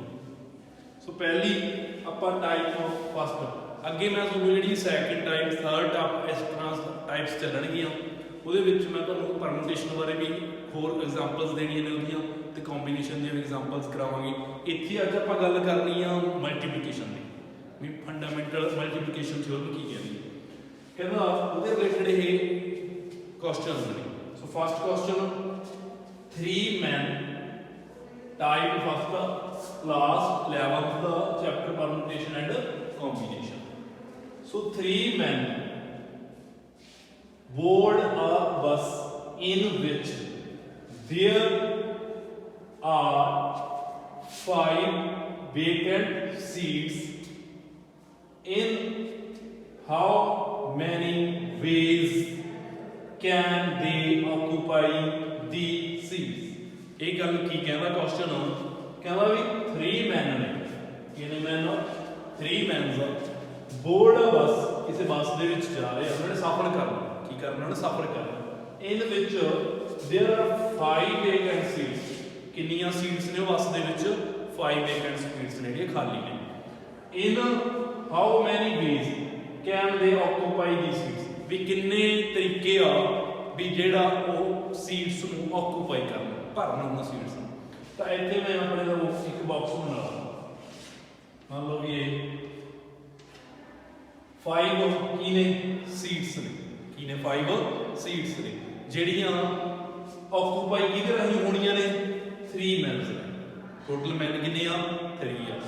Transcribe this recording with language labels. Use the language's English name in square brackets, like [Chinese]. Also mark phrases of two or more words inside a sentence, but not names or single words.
[Punjabi] ਸੋ ਪਹਿਲੀ ਆਪਾਂ [English] type of first [Punjabi] ਅੱਗੇ ਮੈਂ ਤੁਹਾਨੂੰ ਜਿਹੜੀ [English] second type third type [Punjabi] ਇਸ ਤਰ੍ਹਾਂ ਟਾਈਪਸ ਚੱਲਣਗੀਆਂ ਉਹਦੇ ਵਿੱਚ ਮੈਂ ਤੁਹਾਨੂੰ ਪਰਮੂਟੇਸ਼ਨ ਬਾਰੇ ਵੀ ਹੋਰ ਐਗਜ਼ਾਮਪਲਸ ਦੇਣੀਆਂ ਨੇ ਉਹਦੀਆਂ ਤੇ ਕੰਬੀਨੇਸ਼ਨ ਦੀਆਂ ਐਗਜ਼ਾਮਪਲਸ ਕਰਾਵਾਂਗੇ। ਇੱਥੇ ਅੱਜ ਆਪਾਂ ਗੱਲ ਕਰਨੀ ਆ ਮਲਟੀਪਲੀਕੇਸ਼ਨ ਦੀ ਵੀ [English] fundamental multiplication theory [Punjabi] ਕੀ ਕਹਿੰਦੀ ਹੈ। ਕਹਿੰਦਾ ਉਹਦੇ ਰਿਲੇਟਡ ਇਹ ਕੁਐਸਚਨਸ ਨੇ। [English] so first question 3 men type first class 11th chapter permutation and combination. So 3 men board a bus in which there are 5 vacant seats. In how many ways can they occupy the seats? [Punjabi] ਇਹ ਗੱਲ ਕੀ ਕਹਿੰਦਾ ਕੁਐਸਚਨ ਕਹਿੰਦਾ ਵੀ [English] 3 men [Punjabi] ਨੇ ਕਿੰਨੇ ਮੈਨ [English] 3 men's board bus [Punjabi] ਕਿਸੇ ਬੱਸ ਦੇ ਵਿੱਚ ਜਾ ਰਹੇ ਉਹਨਾਂ ਨੇ ਸਫ਼ਰ ਕਰਨਾ ਕੀ ਕਰਨਾ ਉਹਨਾਂ ਨੇ ਸਫ਼ਰ ਕਰਨਾ ਇਨ ਵਿੱਚ [English] there are 5 vacant seats [Punjabi] ਕਿੰਨੀਆਂ ਸੀਟਸ ਨੇ ਉਹ ਬੱਸ ਦੇ ਵਿੱਚ [English] 5 vacant seats [Punjabi] ਨੇ ਜਿਹੜੀਆਂ ਖਾਲੀ ਨੇ [English] in how many ways can they occupy the seats [Punjabi] ਵੀ ਕਿੰਨੇ ਤਰੀਕੇ ਆ ਵੀ ਜਿਹੜਾ ਉਹ ਸੀਟਸ ਨੂੰ ਆਕੂਪਾਈ ਕਰਨਾ ਭਰਨਾ ਉਹਨਾਂ ਸੀਟਸ ਨੂੰ। ਤਾਂ ਇੱਥੇ ਮੈਂ ਆਪਣੇ ਦਾ ਇੱਕ ਬਾਕਸ ਬਣਾ ਲਾ ਮੰਨ ਲਓ ਵੀ ਇਹ 5 ਕੀ ਨੇ ਸੀਟਸ ਨੇ ਕੀ ਨੇ 5 ਸੀਟਸ ਨੇ ਜਿਹੜੀਆਂ ਆਕੂਪਾਈ ਕਿਹਦੇ ਰਾਹੀਂ ਹੋਣੀਆਂ ਨੇ [English] 3 men's [Punjabi] ਨੇ [English] total men [Punjabi] ਕਿੰਨੇ ਆ 3 ਆ।